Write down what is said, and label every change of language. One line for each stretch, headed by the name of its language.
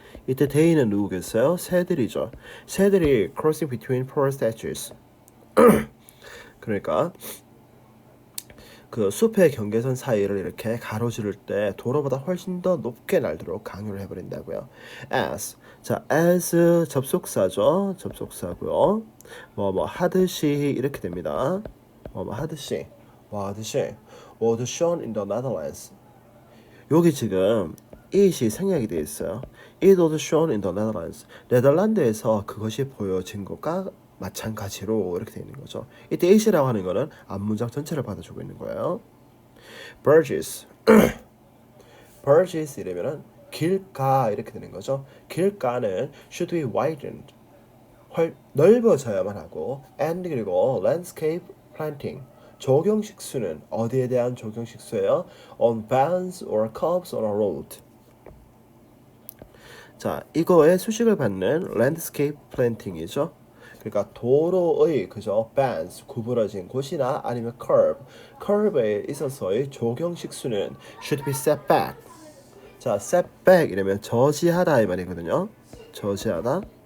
Korean: 이때 they는 누구겠어요? 새들이죠. 새들이
English: crossing between forest edges
Korean: 그러니까 그 숲의 경계선 사이를 이렇게 가로지를 때 도로보다 훨씬 더 높게 날도록 강요를 해버린다고요. as 자 as 접속사죠. 접속사고요. 뭐 하듯이 이렇게 됩니다. 뭐 하듯이
English: was shown in the Netherlands.
Korean: 여기 지금 it이 생략이 되어 있어요.
English: It was shown in the Netherlands.
Korean: 네덜란드에서 그것이 보여진 것과 마찬가지로 이렇게 되어 있는 거죠. 이때 it이라고 하는 거는 앞문장 전체를 받아주고 있는 거예요. Burgess Burgess 이러면은 길가 이렇게 되는 거죠. 길가는
English: should be widened
Korean: 넓어져야만 하고 and 그리고 landscape planting 조경식수는 어디에 대한 조경식수예요?
English: On bands or curves on a road.
Korean: 자, 이거의 수식을 받는 landscape planting이죠. 그러니까 도로의 그죠 bands 구부러진 곳이나 아니면 curve에 있어서의 조경식수는
English: should be set back.
Korean: 자, set back 이러면 저지하다 이 말이거든요. 저지하다.